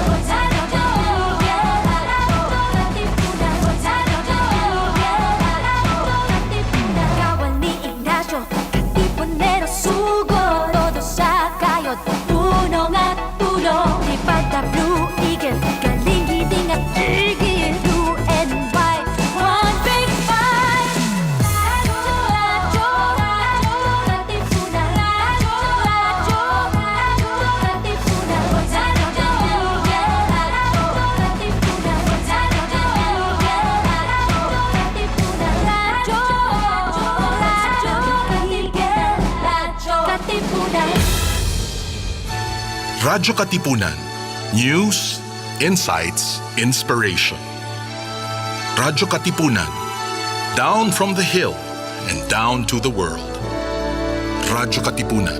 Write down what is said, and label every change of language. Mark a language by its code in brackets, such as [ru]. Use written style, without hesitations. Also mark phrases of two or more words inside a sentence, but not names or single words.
[tl] Radyo, Katipunan. Katipunan. Kawal ni Ignacio, Katipunero, sugod. Todo sa kayod, punong at tulong. Lipad na Blue Eagle, galing hiding at tigil. [en] Blue and white, one big fight. [tl] Radyo, radyo, Katipunan. Radyo, radyo, radyo, Katipunan. Radyo, Katipunan. Radyo Katipunan. [en] News, insights, inspiration. [tl] Radyo Katipunan. [en] Down from the hill and down to the world. [tl] Radyo Katipunan.